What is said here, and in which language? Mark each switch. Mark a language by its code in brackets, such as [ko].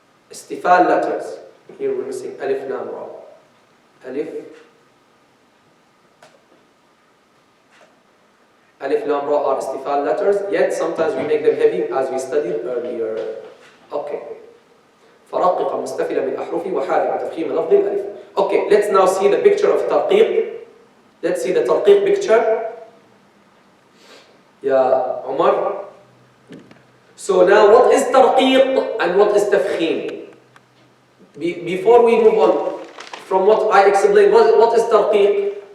[en] istifal letters. Here we're missing alif, lam, ra. Alif, lam, ra are istifal letters, yet sometimes we make them heavy as we studied earlier. Okay. [ar] فرقق مستفلا من أحرفي وحاذق تفخيم لفظ الألف. [en] Okay, let's now see the picture of Tarqeeq. Let's see the Tarqeeq picture. Yeah, Omar. So now what is Tarqeeq and what is Tafkhim? Before we move on from what I explained, what is Tarqeeq?